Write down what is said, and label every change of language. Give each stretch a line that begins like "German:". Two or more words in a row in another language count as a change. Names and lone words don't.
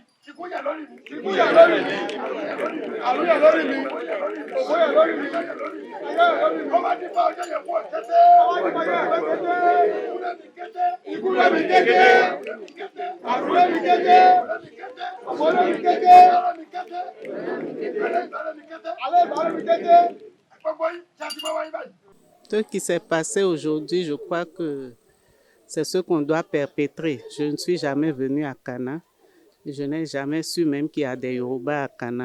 Yoruba: Ikú yà lórí mi. Ikú yà lórí mi. Àrùn yà lórí mi. Òfò yà lórí mi. Ayé yà lórí mi. Ó má ní fún ọjọ́ yẹ̀kú kété. Ó má ní fún ọjọ́ yẹ̀kú kété. Ikú rẹ̀ mi kété. Àrùn rẹ̀ mi kété. Òfò rẹ̀ mi kété.
French: Ce qui s'est passé aujourd'hui, je crois que c'est ce qu'on doit perpétrer. Je ne suis jamais venue à Kana. Je n'ai jamais su même qu'il y a des Yoruba à Kana.